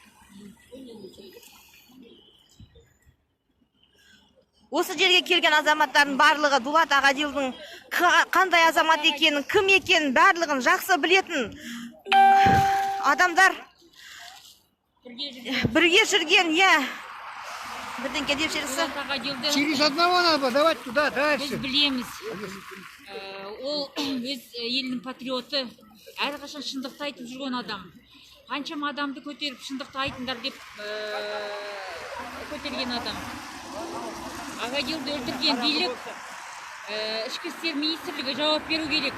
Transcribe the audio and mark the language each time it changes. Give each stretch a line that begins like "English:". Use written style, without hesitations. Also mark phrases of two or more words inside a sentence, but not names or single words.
Kazakh: Осы жерге келген азаматтардың барлығы Дулат Ағадилдің қандай азамат екенін, кім екенін барлығын жақсы білетін адамдар. Бірге жүрген, бірдеңке деп жүрсі.
Russian: Через одного надо, давай туда, дальше.
Kazakh: Біз білеміз. Ол өз елінің патриоты, әрқашан шындықты айтып жүрген адам. Қаншама адамды көтеріп шындықты айтыңдар деп көтерген адам. Ағадилді өлтірген билік, ішкі істер министрлігі жауап беру керек.